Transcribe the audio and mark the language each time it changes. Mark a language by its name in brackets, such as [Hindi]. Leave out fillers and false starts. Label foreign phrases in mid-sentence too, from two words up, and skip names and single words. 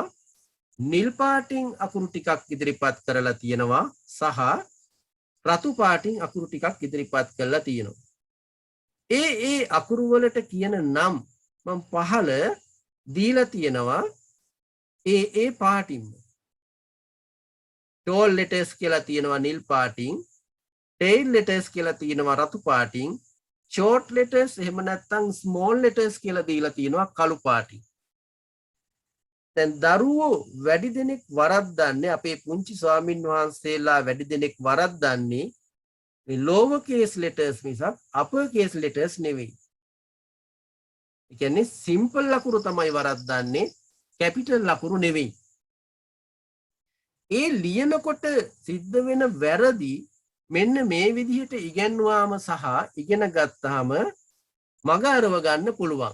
[Sinhala] නිල් පාටින් අකුරු ටිකක් ඉදිරිපත් කරලා තියෙනවා සහ රතු පාටින් අකුරු ටිකක් ඉදිරිපත් කරලා තියෙනවා. ඒ අකුරු වලට කියන නම් මම පහළ දීලා තියෙනවා ඒ පාටින්ම. [English] tall letters [Sinhala] කියලා තියෙනවා නිල් පාටින්, [English] tail letters [Sinhala] කියලා තියෙනවා රතු පාටින්, [English] short letters [Sinhala] එහෙම නැත්නම් [English] small letters [Sinhala] කියලා දීලා තියෙනවා කළු පාටින්. දැන් දරුවෝ වැඩි දෙනෙක් වරද්දන්නේ අපේ පුංචි ස්වාමින් වහන්සේලා වැඩි දෙනෙක් වරද්දන්නේ මේ [English] lower case letters [Sinhala] මිසක් [English] upper case letters [Sinhala] නෙවෙයි. ඒ කියන්නේ simple අකුරු තමයි වරද්දන්නේ capital අකුරු නෙවෙයි. ඒ ලියනකොට සිද්ධ වෙන වැරදි මෙන්න මේ විදිහට ඉගෙනුවාම සහ ඉගෙන ගත්තාම මග අරව ගන්න පුළුවන්.